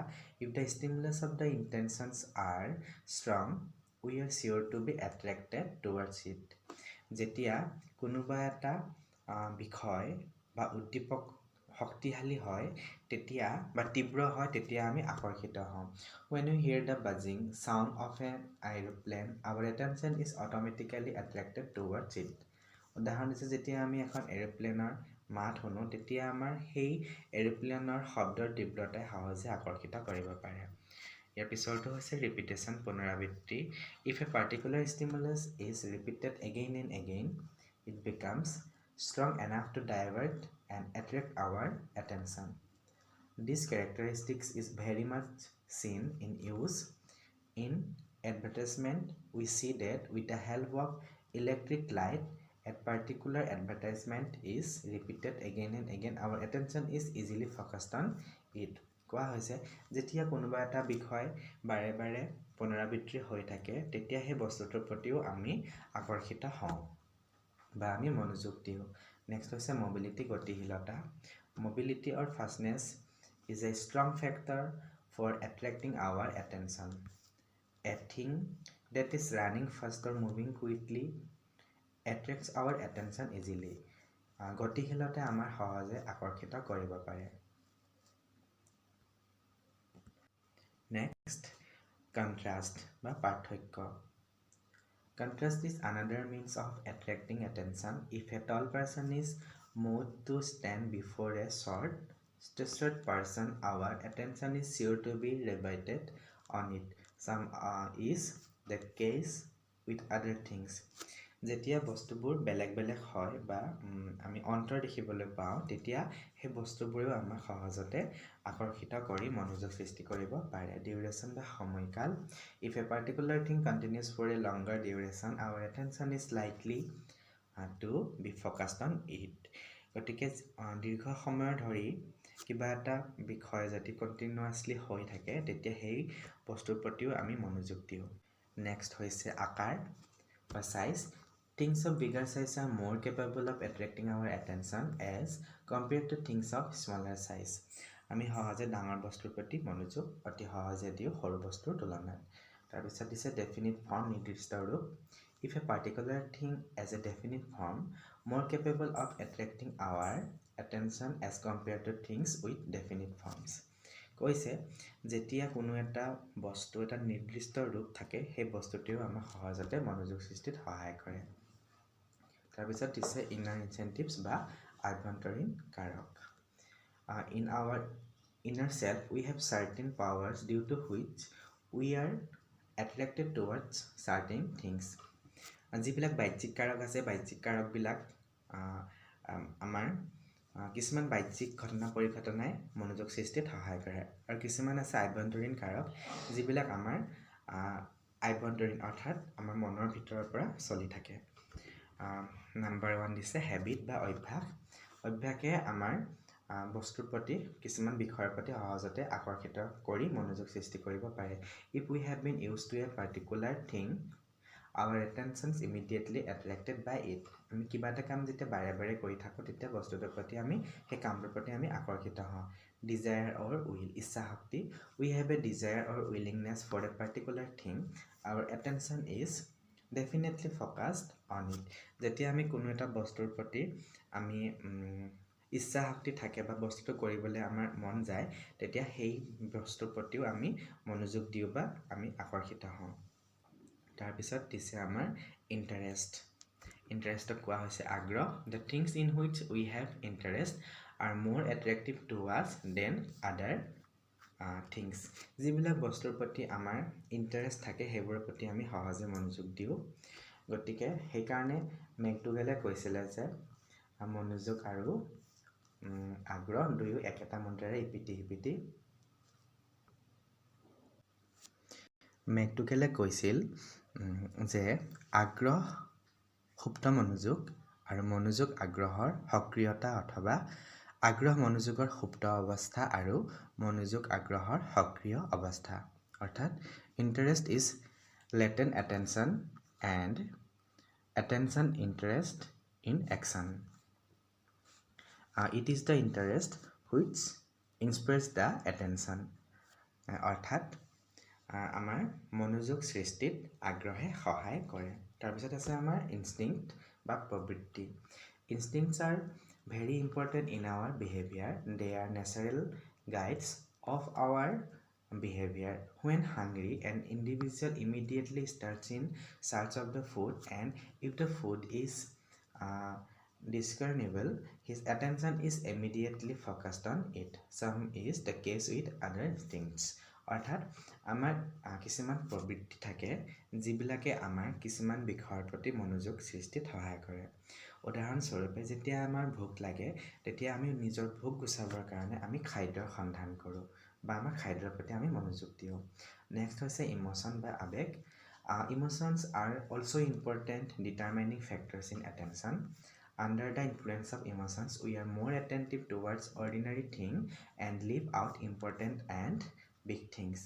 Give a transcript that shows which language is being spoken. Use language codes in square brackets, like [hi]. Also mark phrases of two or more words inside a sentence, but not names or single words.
[en] if the stimulus of the intentions are strong we are sure to be attracted towards it [as] যেতিয়া কোনোবা এটা বিষয় বা উদ্দীপক শক্তিশালী হয় তেতিয়া বা তীব্ৰ হয় তেতিয়া আমি আকৰ্ষিত হওঁ [en] when we hear the buzzing sound of an aeroplane our attention is automatically attracted towards it [as] উদাহৰণ দিছে যেতিয়া আমি এখন এৰোপ্লেনৰ মাত শুনো তেতিয়া আমাৰ সেই এৰোপ্লেনৰ শব্দৰ তীব্ৰতাই সহজে আকৰ্ষিত কৰিব পাৰে ইয়াৰ পিছৰটো হৈছে ৰিপিটেশ্যন পুনৰাবৃত্তি [en] if a particular stimulus is repeated again and again it becomes strong enough to divert and attract our attention. This characteristics is very much seen in use in advertisement. We see that with the help of electric light, a particular advertisement is repeated again and again. Our attention is easily focused on it. [as] কোৱা হৈছে যেতিয়া কোনোবা এটা বিষয় বাৰে বাৰে পুনৰাবৃত্তি হৈ থাকে তেতিয়া সেই বস্তুটোৰ প্ৰতিও আমি আকৰ্ষিত হওঁ বা আমি মনোযোগ দিওঁ নেক্সট হৈছে মোবিলিটি গতিশীলতা [en] mobility or ফাষ্টনেছ is a strong factor for attracting our attention a thing that is running fast or moving quickly attracts our attention easily [as] গতিশীলতাই আমাৰ সহজে আকৰ্ষিত কৰিব পাৰে [en] next contrast [as] বা পাৰ্থক্য [en] Contrast is another means of attracting attention. If a tall person is moved to stand before a short person, our attention is sure to be riveted on it. Some is the case with other things. [as] যেতিয়া বস্তুবোৰ বেলেগ বেলেগ হয় বা আমি অন্তৰ দেখিবলৈ পাওঁ তেতিয়া সেই বস্তুবোৰেও আমাক সহজতে আকৰ্ষিত কৰি মনোযোগ সৃষ্টি কৰিব পাৰে ডিউৰেশ্যন বা সময়কাল [en] if a particular thing continues for a longer duration our attention is likely to be focused on it [as] গতিকে দীৰ্ঘ সময়ৰ ধৰি কিবা এটা বিষয় যদি কন্টিনিউয়াছলি হৈ থাকে তেতিয়া সেই বস্তুৰ প্ৰতিও আমি মনোযোগ দিওঁ নেক্সট হৈছে আকাৰ বা সাইজ [en] Things of bigger size are more capable of attracting our attention as compared to things of smaller size. [as] আমি সহজে ডাঙৰ বস্তুৰ প্ৰতি মনোযোগ অতি সহজে দিওঁ সৰু বস্তুৰ তুলনাত তাৰপিছত দিছে [en] definite form [as] নিৰ্দিষ্ট ৰূপ [en] If a particular thing has a definite form more capable of attracting our attention as compared to things with definite forms. [as] কৈছে যেতিয়া কোনো এটা বস্তু এটা নিৰ্দিষ্ট ৰূপ থাকে সেই বস্তুটোও আমাক সহজতে মনোযোগ সৃষ্টিত সহায় কৰে তাৰপিছত দিছে [en] inner incentives [as] বা আভ্যন্তৰীণ কাৰক [en] in our inner self we have certain powers due to which we are attracted towards certain things [as] যিবিলাক বাহ্যিক কাৰক আছে বাহ্যিক কাৰকবিলাক আমাৰ কিছুমান বাহ্যিক ঘটনা পৰিঘটনাই মনোযোগ সৃষ্টিত সহায় কৰে আৰু কিছুমান আছে আভ্যন্তৰীণ কাৰক যিবিলাক আমাৰ আভ্যন্তৰীণ অৰ্থাৎ আমাৰ মনৰ ভিতৰৰ পৰা চলি থাকে নাম্বাৰ 1 দিছে হ্যাবিট বা অভ্যাস অভ্যাসে আমাৰ বস্তুৰ প্ৰতি কিছুমান বিষয়ৰ প্ৰতি সহজতে আকৰ্ষিত কৰি মনোযোগ সৃষ্টি কৰিব পাৰে [en] if we have been used to a particular thing our attention is immediately attracted by it [as] আমি কিবা এটা কাম যেতিয়া বাৰে বাৰে কৰি থাকো তেতিয়া বস্তুটোৰ প্ৰতি আমি সেই কামটোৰ প্ৰতি আমি আকৰ্ষিত হওঁ [en] desire or will [as] ইচ্ছা শক্তি [en] we have a desire or willingness for a particular thing our attention is definitely focused on it [as] যেতিয়া আমি কোনো এটা বস্তুৰ প্ৰতি আমি ইচ্ছা শক্তি থাকে বা বস্তুটো কৰিবলৈ আমাৰ মন যায় তেতিয়া সেই বস্তুৰ প্ৰতিও আমি মনোযোগ দিওঁ বা আমি আকৰ্ষিত হওঁ তাৰ পিছত দিছে আমাৰ ইন্টাৰেষ্টক কোৱা হৈছে আগ্ৰহ [en] the things in which we have interest are more attractive to us than other things [as] যিবিলাক বস্তুৰ প্ৰতি আমাৰ ইন্টাৰেষ্ট থাকে সেইবোৰৰ প্ৰতি আমি সহজে মনোযোগ দিওঁ গতিকে সেই কাৰণে মেকডুগেলে কৈছিল যে মনোযোগ আৰু আগ্ৰহ দুয়ো একেটা মন্ত্ৰেৰে ইপিটি মেকডুগেলে কৈছিল যে আগ্ৰহ সুপ্ত মনোযোগ আৰু মনোযোগ আগ্ৰহৰ সক্ৰিয়তা অথবা আগ্ৰহ মনোযোগৰ সুপ্ত অৱস্থা আৰু মনোযোগ আগ্ৰহৰ সক্ৰিয় অৱস্থা অৰ্থাৎ [en] interest is latent attention and attention interest in action. It is the interest which inspires the attention. [as] অৰ্থাৎ আমাৰ মনোযোগ সৃষ্টিত আগ্ৰহে সহায় কৰে তাৰপিছত আছে আমাৰ ইনষ্টিংক্ট বা প্ৰবৃত্তি [en] Instincts are very important in our behavior. They are natural guides of our behavior. When hungry, an individual immediately starts in search of the food, and if the food is discernible, his attention is immediately focused on it. Some is the case with other instincts. [as] অৰ্থাৎ আমাৰ কিছুমান প্ৰবৃত্তি থাকে যিবিলাকে আমাৰ কিছুমান বিষয়ৰ প্ৰতি মনোযোগ সৃষ্টিত সহায় কৰে উদাহৰণস্বৰূপে যেতিয়া আমাৰ ভোক লাগে তেতিয়া আমি নিজৰ ভোক গুচাবৰ কাৰণে আমি খাদ্যৰ সন্ধান কৰোঁ বা আমাৰ খাদ্যৰ প্ৰতি আমি মনোযোগ দিওঁ নেক্সট হৈছে ইমোশন বা আবেগ [en] emotions are also important determining factors in attention Under the influence of emotions, we are more attentive towards ordinary things and leave out important and big things.